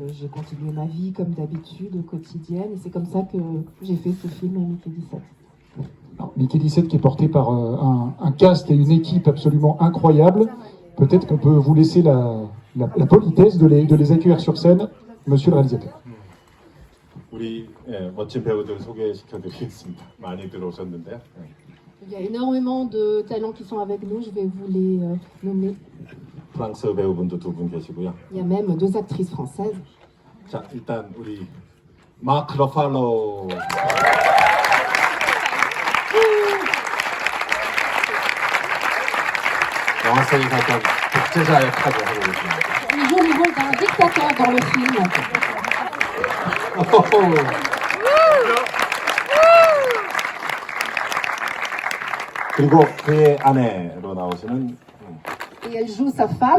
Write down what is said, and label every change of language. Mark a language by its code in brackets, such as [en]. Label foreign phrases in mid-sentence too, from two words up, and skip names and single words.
[fr] J'ai continué ma vie comme d'habitude, quotidienne. Et c'est comme ça que j'ai fait ce film Mickey 17. Alors, Mickey 17 qui est porté par un cast et une équipe absolument incroyable. Peut-être qu'on peut vous laisser la politesse de les accueillir sur scène, monsieur le réalisateur. [ko] 우리 멋진 배우들 소개시켜드리겠습니다. 많이들 오셨는데요. [fr] Il y a énormément de talents qui sont avec nous. Je vais vous les nommer. [ko] 프랑스 배우분도 두 분 계시고요. [fr] Il y a même 2 actrices françaises. [ko] 자, 일단 우리 마크 러팔로. 영화 속에서 어떤 독재자 역할을 하고 계십니다. [fr] Il joue le rôle d'un dictateur dans le film. [ko] 그리고 그의 아내로 나오시는 [fr] Et elle joue sa femme.